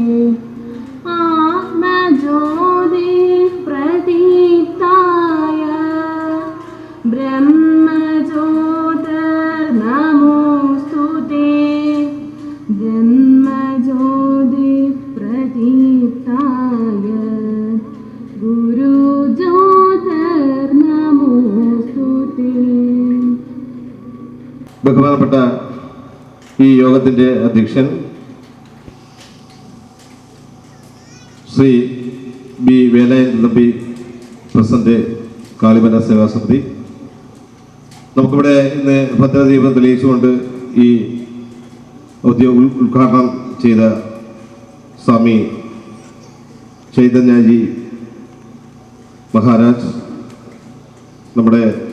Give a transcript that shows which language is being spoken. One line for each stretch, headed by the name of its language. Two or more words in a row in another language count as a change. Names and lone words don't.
Sanskrit: आत्मज्योति प्रदीप्ताय ब्रह्मज्योतिर्नमोऽस्तु ते ब्रह्मज्योति प्रदीप्ताय गुरुज्योतिर्नमोऽस्तु ते.
Malayalam: ബഹുമാനപ്പെട്ട ഈ യോഗത്തിൻ്റെ അധ്യക്ഷൻ ശ്രീ ബി വേലായുധൻ തമ്പി, പ്രസിഡന്റ്, കാളിമല സേവാ സമിതി. നമുക്കിവിടെ ഇന്ന് ഭദ്രദീപം തെളിയിച്ചുകൊണ്ട് ഈ ഉദ്ഘാടനം ചെയ്ത സ്വാമി ചൈതന്യജി മഹാരാജ്, നമ്മുടെ